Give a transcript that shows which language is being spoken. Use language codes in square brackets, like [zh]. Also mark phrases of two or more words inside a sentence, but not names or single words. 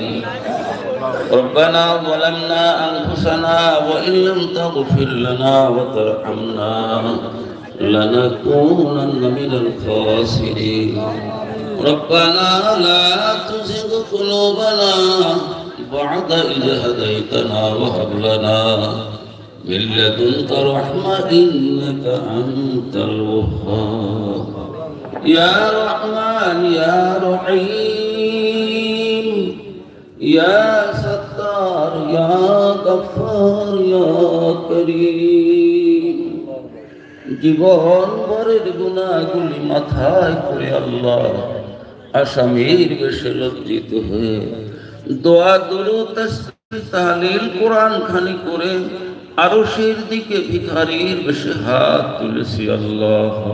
[ar] ربنا ظلمنا أنفسنا وإن لم تغفر لنا وترحمنا لنكونن من الخاسرين. ربنا لا تزغ قلوبنا بعد إذ هديتنا وهب لنا من لدنك رحمة إنك أنت الوهاب. يا رحمن يا رحيم يا ستار يا غفار يا كريم. [bn] জীবন ভরের গুনাহগুলি মাথায় করে আল্লাহ আসামির বেশে লজ্জিত হয়ে দোয়া দুরূদ তাসবিহ তাহলিল কোরআন খানি করে আরশের দিকে ভিখারির বেশে হাত তুলেছি আল্লাহ।